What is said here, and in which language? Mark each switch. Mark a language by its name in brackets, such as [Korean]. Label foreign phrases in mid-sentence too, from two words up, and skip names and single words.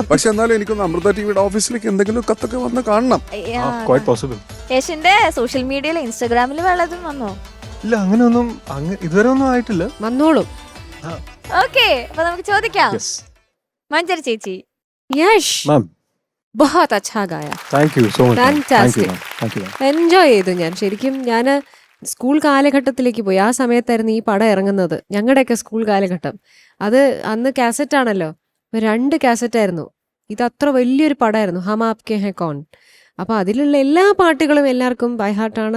[Malayalam] പക്ഷെ എന്നാലും എനിക്കൊന്ന് അമൃത ടിവിയുടെ ഓഫീസിലേക്ക് എന്തെങ്കിലും കത്തൊക്കെ വന്ന് കാണണം. [English] Quite possible. [Malayalam] യശിന്റെ സോഷ്യൽ മീഡിയയിൽ ഇൻസ്റ്റാഗ്രാമിൽ വല്ലതും വന്നോ? ഇല്ല അങ്ങനെയൊന്നും ഇതുവരെ ഒന്നും ആയിട്ടില്ല. വന്നോളും. ഓക്കെ, അപ്പൊ നമുക്ക് ചോദിക്കാം. യെസ് മഞ്ജരി ചേച്ചി. യശ് മാം [Hindi] बहुत अच्छा गाया. [English] Thank you so much. Fantastic. Thank you. [Malayalam] എൻജോയ് ചെയ്തു ഞാൻ ശരിക്കും. ഞാൻ സ്കൂൾ കാലഘട്ടത്തിലേക്ക് പോയി. ആ സമയത്തായിരുന്നു ഈ പടം ഇറങ്ങുന്നത്. ഞങ്ങളുടെയൊക്കെ സ്കൂൾ കാലഘട്ടം. അത് അന്ന് കാസറ്റ് ആണല്ലോ. 2 കാസറ്റായിരുന്നു. ഇത് അത്ര വലിയൊരു പടമായിരുന്നു, ഹം ആപ്കെ ഹെ കോൺ. അപ്പോൾ അതിലുള്ള എല്ലാ പാട്ടുകളും എല്ലാവർക്കും [English] by heartആണ്.